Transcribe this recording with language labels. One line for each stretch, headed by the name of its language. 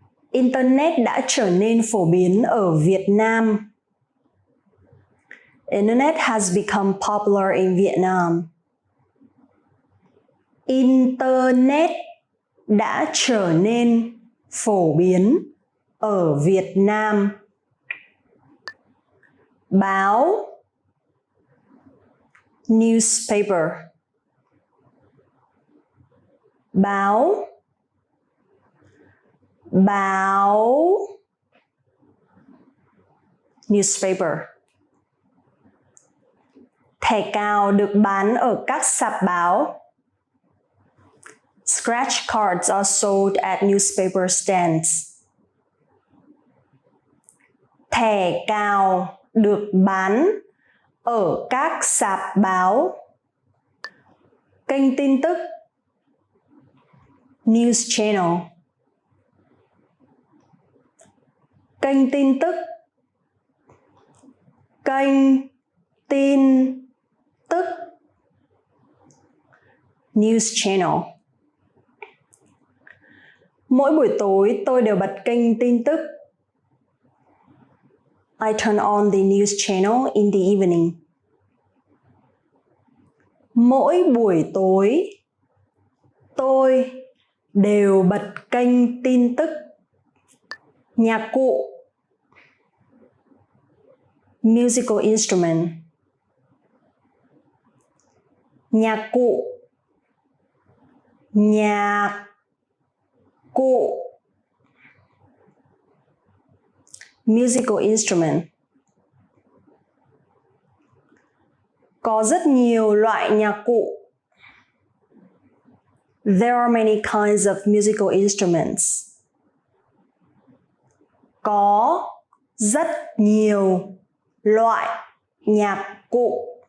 Vietnamese: Internet đã trở nên phổ biến ở Việt Nam.
English: Internet has become popular in Vietnam.
Vietnamese: Internet đã trở nên phổ biến ở Việt Nam. Báo,
English: newspaper.
Vietnamese: Báo, báo,
English: newspaper.
Vietnamese: Thẻ cào được bán ở các sạp báo.
English: Scratch cards are sold at newspaper stands.
Vietnamese: Thẻ cào được bán ở các sạp báo. Kênh tin tức,
English: news channel.
Vietnamese: Kênh tin tức, kênh tin tức,
English: news channel.
Vietnamese: Mỗi buổi tối tôi đều bật kênh tin tức.
English: I turn on the news channel in the evening.
Vietnamese: Mỗi buổi tối tôi đều bật kênh tin tức. Nhạc cụ.
English: Musical instrument.
Vietnamese: Nhạc cụ. Nhạc cụ.
English: Musical instrument.
Vietnamese: Có rất nhiều loại nhạc cụ.
English: There are many kinds of musical instruments.
Vietnamese: Có rất nhiều loại nhạc cụ.